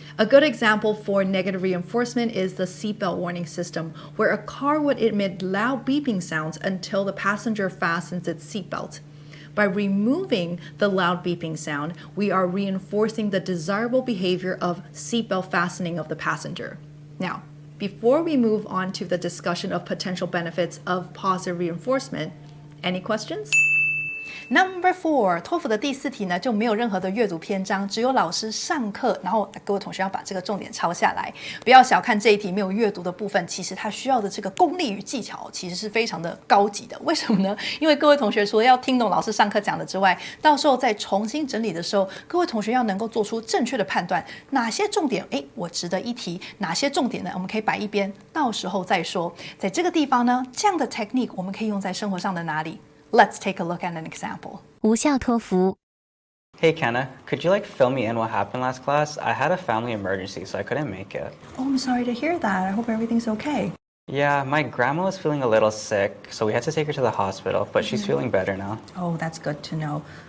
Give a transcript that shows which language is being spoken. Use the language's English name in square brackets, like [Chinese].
[English] A good example for negative reinforcement is the seatbelt warning system, where a car would emit loud beeping sounds until the passenger fastens its seatbelt. By removing the loud beeping sound, we are reinforcing the desirable behavior of seatbelt fastening of the passenger. Now, before we move on to the discussion of potential benefits of positive reinforcement, any questions? Number 4， [Chinese] 托福的第4题呢就没有任何的阅读篇章，只有老师上课，然后各位同学要把这个重点抄下来。不要小看这一题没有阅读的部分，其实它需要的这个功力与技巧其实是非常的高级的。为什么呢？因为各位同学除了要听懂老师上课讲的之外，到时候在重新整理的时候，各位同学要能够做出正确的判断，哪些重点我值得一提，哪些重点呢我们可以摆一边，到时候再说。在这个地方呢，这样的 technique 我们可以用在生活上的哪里？ [English] Let's take a look at an example. [Chinese] 无效托福 [English] Hey, Kenna, could you fill me in what happened last class? I had a family emergency, so I couldn't make it. Oh, I'm sorry to hear that. I hope everything's okay. Yeah, my grandma was feeling a little sick, so we had to take her to the hospital, but she's feeling better now. Oh, that's good to know.